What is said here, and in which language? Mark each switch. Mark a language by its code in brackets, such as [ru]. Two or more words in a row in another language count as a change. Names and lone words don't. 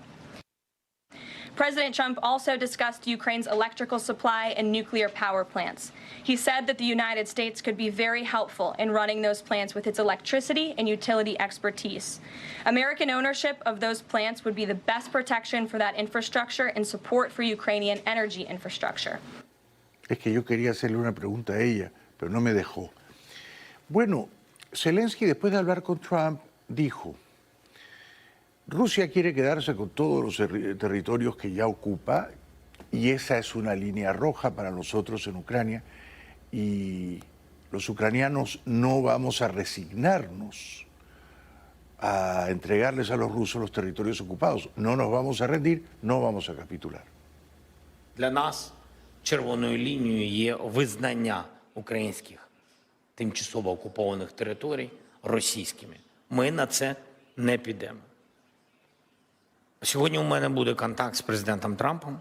[en] President Trump also discussed Ukraine's electrical supply and nuclear power plants. He said that the United States could be very helpful in running those plants with its electricity and utility expertise. American ownership of those plants would be the best protection for that infrastructure and support for Ukrainian energy infrastructure. [es] Es que yo quería hacerle una pregunta a ella, pero no me dejó. Bueno, Zelensky, después de hablar con Trump, dijo: Rusia quiere quedarse con todos los territorios que ya ocupa y esa es una línea roja para nosotros en Ucrania y los ucranianos no vamos a resignarnos a entregarles a los rusos los territorios ocupados. No nos vamos a rendir, no vamos a capitular. [uk] Для нас червоною лінією є визнання українських тимчасово окупованих територій російськими. Ми на це не підемо. Сьогодні у мене буде контакт з президентом Трампом.